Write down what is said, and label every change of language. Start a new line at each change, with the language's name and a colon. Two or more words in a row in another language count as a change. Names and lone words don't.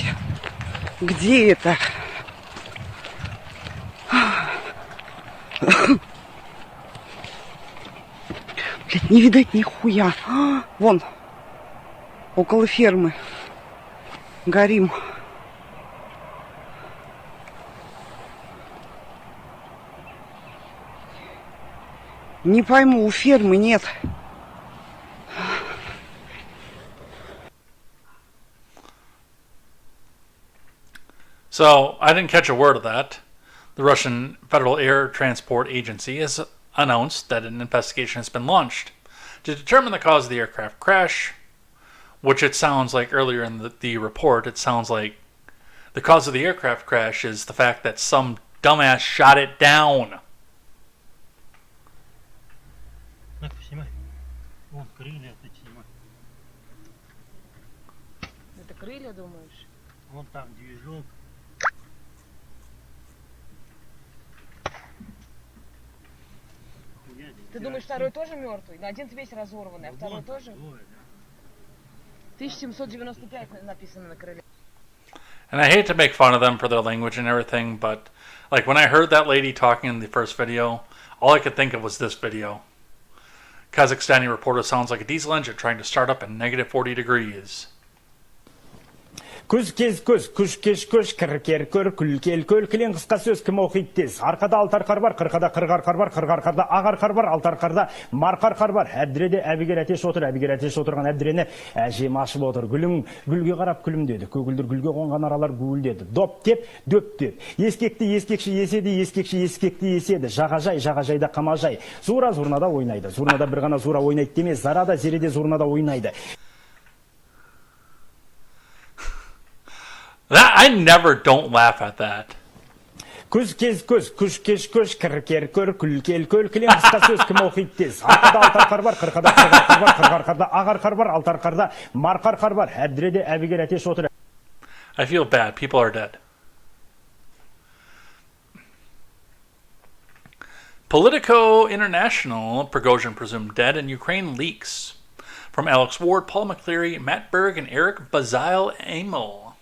Russian: Где это? Блядь, не видать нихуя. Вон. Около фермы. Горим. Не пойму, у фермы нет.
English: So, I didn't catch a word of that. The Russian Federal Air Transport Agency has announced that an investigation has been launched to determine the cause of the aircraft crash, which it sounds like earlier in the report, it sounds like the cause of the aircraft crash is the fact that some dumbass shot it down.
Russian: Это крылья, думаешь? Вон там движок. Ты думаешь, второй тоже мертвый? Но один весь разорванный, а второй тоже? 1795 написано на крыле.
English: And I hate to make fun of them for their language and everything, but like when I heard that lady talking in the first video, all I could think of was this video. Kazakhstani reporter sounds like a diesel engine trying to start up at negative 40 degrees.
Kazakh: Күз кез көз, күш кеш көш, кір кер көр, күл кел көл, кілең қысқа сөз кім оқиды тез. Арқада алтар қар бар, қырқада қырғар қар бар, қырғар қарда ағар қар бар, алтар қарда марқар қар бар. Әбдіреде әбігер әтеш отыр, әбігер әтеш отырған әбдірені әжем ашып отыр. Гүлің гүлге қарап күлімдеді, көгілдір гүлге қонған аралар гүлдеді. Доп деп, дөп деп. Ескекті ескекші еседі, ескекші ескекті еседі. Жағажай, жағажайда қамажай. Зура зурнада ойнайды. Зурнада бір ғана зура ойнайды демес, зарада зереде зурнада ойнайды.
English: I never don't laugh at that.
Kazakh: Күз кез көз, күш кеш көш, кір кер көр, күл кел көл, кілең қысқа сөз кім оқиды тез. Арқада алтар қар бар, қырқада қырғар қар бар, қырғар қарда ағар қар бар, алтар қарда марқар қар бар. Әбдіреде әбігер әтеш отыр.
English: I feel bad. People are dead. Politico International, Prigozhin presumed dead, and Ukraine leaks. From Alex Ward, Paul McCleary, Matt Berg, and Eric Bazile Amel.